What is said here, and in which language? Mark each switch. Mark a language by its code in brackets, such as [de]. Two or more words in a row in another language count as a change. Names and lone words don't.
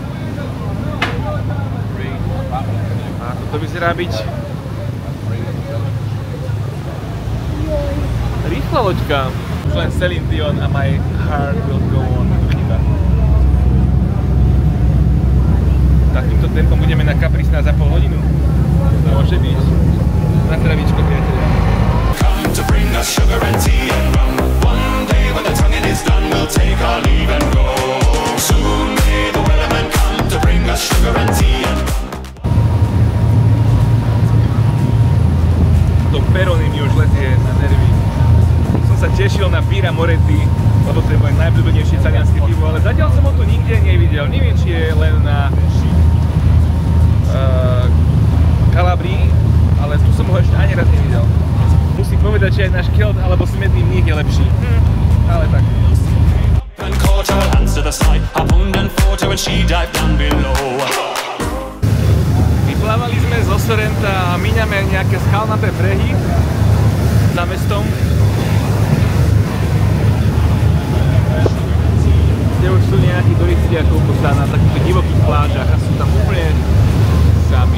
[sk] A toto vyzerá byť rýchla loďka. Už len Celine Dion a My Heart Will Go On. Takýmto tempom budeme na Capri snáď za pol hodinu. To môže byť. Na zdravíčko, priatelia. [en] Come to bring us sugar and tea and rum. One day when the tonguing is done, we'll take our leave and go. Soon may the wellerman come to bring us sugar and tea and rum. [sk] To Peroni mi už letie na nervy. Som sa tešil na Birra Moretti, lebo to je moje najobľúbenejšie talianské pivo, ale zatiaľ som ho tu nikde nevidel. Neviem, či je len na Kalabrii, ale tu som ho ešte ani raz nevidel. Musím povedať, že aj náš Kelt alebo Smedný mních je lepší. Ale tak. [en] And caught her hands to the side, harpooned and fought her when she dived down below. [sk] Vyplávali sme zo Sorrenta a míňame nejaké skalnaté brehy za mestom, kde už sú nejakí turisti a koľko sa na takýchto divokých plážach a sú tam úplne sami.